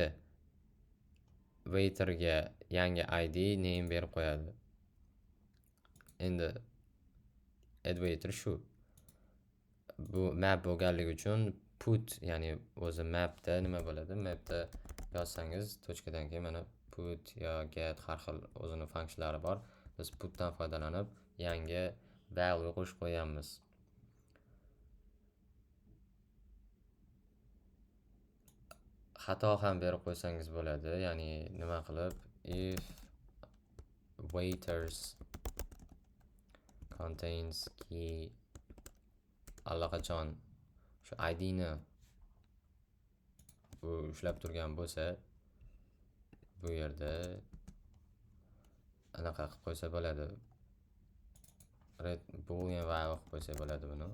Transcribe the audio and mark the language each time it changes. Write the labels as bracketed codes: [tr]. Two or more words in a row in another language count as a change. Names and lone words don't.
[uz] Waiterga yangi id, name berib qo'yadi. Endi [en] add waiter [uz] shu. Bu map bo'lganligi uchun put, ya'ni o'zi mapda nima bo'ladi? Mapda yozsangiz tochkadan keyin mana put yo get har xil o'zini funksiyalari bor. Biz putdan foydalanib yangi value qo'shib qo'yamiz. Xato ham berib qo'ysangiz bo'ladi. Ya'ni nima qilib, [en] if waiters contains key [uz] allaqachon shu id ni bu ushlab turgan bo'lsa, bu yerda anaqa qilib qo'ysa bo'ladi. [en] Boolean value [uz] qilib qo'ysa bo'ladi buni.